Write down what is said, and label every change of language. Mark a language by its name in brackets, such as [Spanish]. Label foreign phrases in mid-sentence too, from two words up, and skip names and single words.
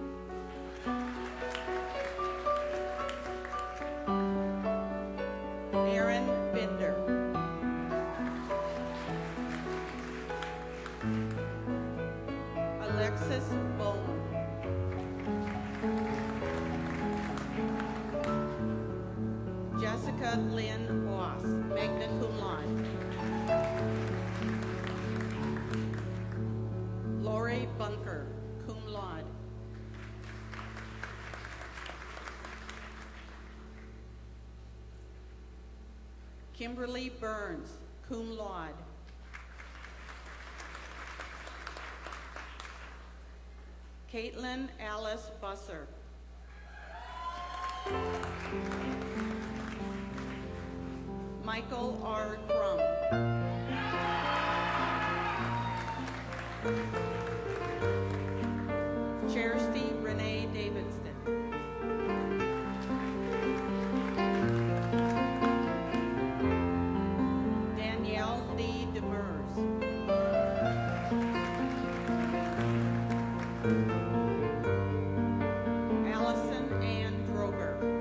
[English] Aaron Binder. Alexis Bowman. Jessica Lynn Boss, [Latin] magna cum laude. [English] Lori Bunker, [Latin] cum laude. [English] Kimberly Burns, [Latin] cum laude. [English] Caitlin Alice Busser. Michael R. Crum. Cheristy Renee Davidston. Danielle Lee Demers. Allison Ann Droger.